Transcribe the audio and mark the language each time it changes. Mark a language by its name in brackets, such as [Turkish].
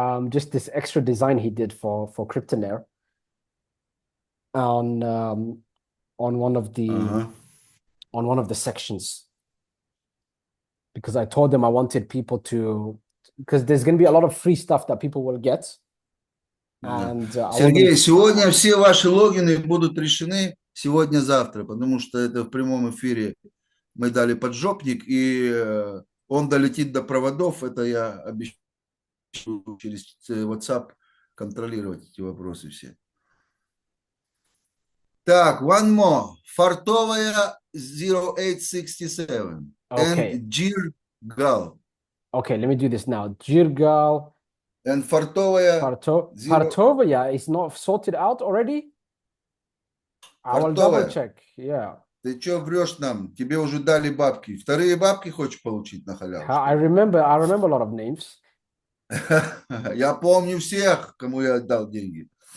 [English] Just this extra design he did for Cryptonaire on one of the sections, because I told them I wanted people to, because there's gonna be a lot of free stuff that people will get. And [Russian] Сергей, сегодня все ваши логины будут решены сегодня-завтра, потому что это в прямом эфире. Мы дали поджопник, и он долетит до проводов. Это я обещаю через WhatsApp контролировать эти вопросы все. Так, [English] one more. [Russian] Фартовая 0867. [English] Okay. And Jirgal. Okay, let me do this now. Jirgal. And Фартовая... Fartovaya is not sorted out already? I will double check. Yeah. [Russian] Ты что врешь нам? Тебе уже дали бабки. Вторые бабки хочешь получить на халяву? [English] I remember a lot of names. [Russian] Я помню всех, кому я отдал деньги.